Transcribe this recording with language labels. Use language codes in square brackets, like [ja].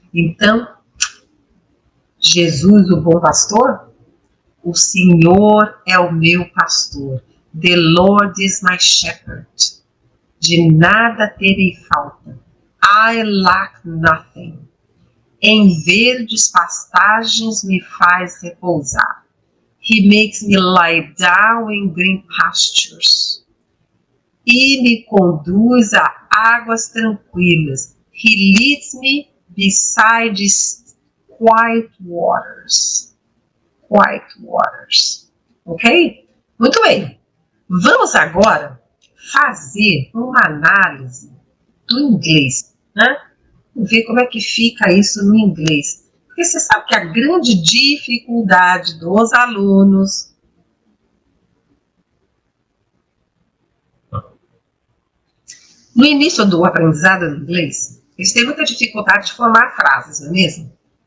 [pt] Então, Jesus, o bom pastor, o Senhor é o meu pastor. [en] The Lord is my shepherd. [pt] De nada terei falta. [en] I lack nothing. [pt] Em verdes pastagens me faz repousar. [en] He makes me lie down in green pastures. [pt] E me conduz a águas tranquilas. [en] He leads me beside quiet waters. Quiet waters. Ok? [pt] Muito bem. Vamos agora fazer uma análise do inglês, né? Vamos ver como é que fica isso no inglês. Porque você sabe que a grande dificuldade dos alunos no início do aprendizado do inglês, eles têm muita dificuldade de formar frases, não é mesmo?